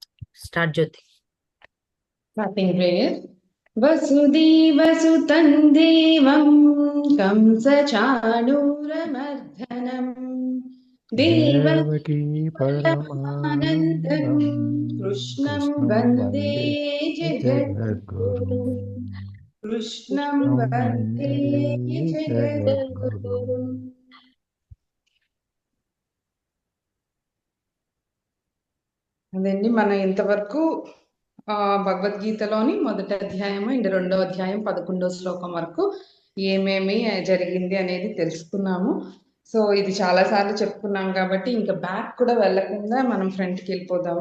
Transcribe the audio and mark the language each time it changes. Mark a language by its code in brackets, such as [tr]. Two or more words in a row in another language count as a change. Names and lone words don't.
[te] స్టార్ట్ జ్యోతి. [en] Starting prayer. [sa] वसुदेवसुतं देवं कंसचाणूरमर्दनं देवकी देवकी परमानन्दं परमानन्दं कृष्णं कृष्णं वन्दे वन्दे जगद्गुरुं जगद्गुरुं कृष्णं कृष्णं वन्दे वन्दे जगद्गुरुम्. जगद्गुरुम्. [te] అదండి మనం ఇంతవరకు భగవద్గీతలోని మొదటి అధ్యాయము అండ్ రెండో అధ్యాయం 11వ శ్లోకం వరకు ఏమేమి జరిగింది అనేది తెలుసుకున్నాము. సో ఇది చాలా సార్లు చెప్పుకున్నాం కాబట్టి ఇంకా బ్యాక్ కూడా వెళ్ళకుండా మనం ఫ్రంట్కి వెళ్ళిపోదాము.